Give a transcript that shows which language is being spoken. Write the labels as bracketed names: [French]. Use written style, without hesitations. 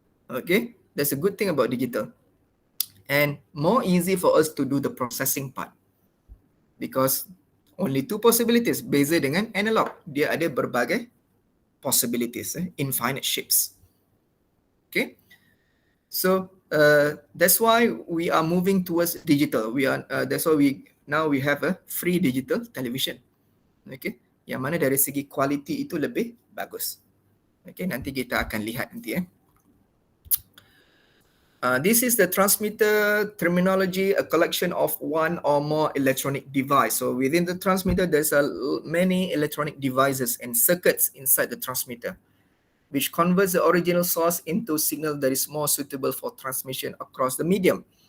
[English] Okay, that's a good thing about digital. And more easy for us to do the processing part because only two possibilities. [Malay] Beza dengan analog, dia ada berbagai possibilities, infinite shapes. [English] Okay, so that's why we are moving towards digital. That's why we have a free digital television. [Malay] Okay, yang mana dari segi quality itu lebih bagus. Okay, nanti kita akan lihat nanti. [English] This is the transmitter terminology, a collection of one or more electronic device. So within the transmitter, there's many electronic devices and circuits inside the transmitter, which converts the original source into signal that is more suitable for transmission across the medium.